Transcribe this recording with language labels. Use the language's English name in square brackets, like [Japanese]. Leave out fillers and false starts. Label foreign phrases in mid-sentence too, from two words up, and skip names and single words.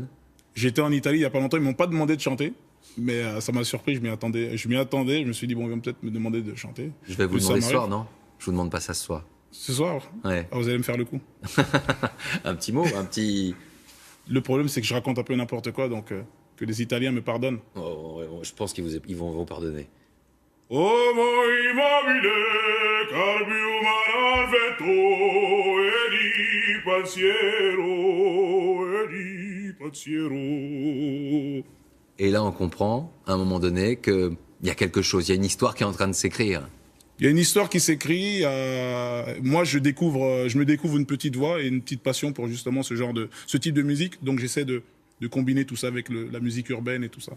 [French] J'étais en Italie il n'y a pas longtemps, ils m'ont pas demandé de chanter, mais ça m'a surpris, je m'y attendais, je me suis dit, bon, ils vont peut-être me demander de chanter. Je vais vous demander ce soir, non? Je vous demande pas ça ce soir. Ce soir? Ouais. Ah, vous allez me faire le coup. Un petit mot, un petit... Le problème, c'est que je raconte un peu n'importe quoi, donc que les Italiens me pardonnent. Oh, je pense qu'ils vont vous pardonner. Oh, moi, [Italian] immobile, carbium al vento, e di pensiero, e di pensiero. [French] Et là, on comprend, à un moment donné, qu'il y a quelque chose, il y a une histoire qui est en train de s'écrire. Il y a une histoire qui s'écrit. Moi, je me découvre une petite voix et une petite passion pour justement ce type de musique. Donc, j'essaie de combiner tout ça avec la musique urbaine et tout ça.